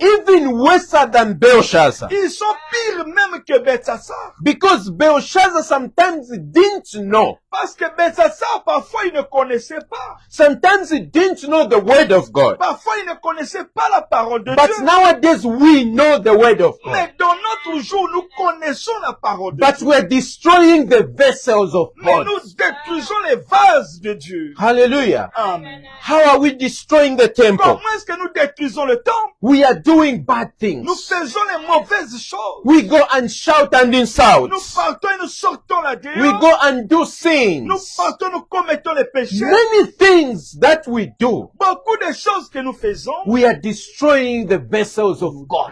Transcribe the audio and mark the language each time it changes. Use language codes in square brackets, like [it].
[en] Even worse than Belshazzar. [fr] Ils sont pires même que Belshazzar. [en] Because Belshazzar sometimes didn't know. [fr] Parce que Belshazzar, parfois, il ne connaissait pas. [en] Sometimes he didn't know the word of God. [fr] Parfois, il ne connaissait pas la parole de [en] But [fr] Dieu. [en] nowadays we know the word of God. [fr] Mais dans notre jour, nous connaissons la parole de [en] But [fr] Dieu. [en] we're destroying the vessels of [fr] Mais [en] God. [fr] nous détruisons les vases de Dieu. [en] Hallelujah. [fr] Amen. [en] How are we destroying the temple? [fr] Comment est-ce que nous détruisons le temple? [en] We are doing bad things. [fr] Nous faisons les mauvaises choses. [en] We go and shout and insult. [fr] Nous partons et nous sortons la [en] We [fr] dehors. [en] go and do [fr] Nous [en] things. [fr] partons, nous commettons les péchés. [en] Many things that we do. [fr] Beaucoup de choses que nous faisons. [en] We are destroying the vessels of God.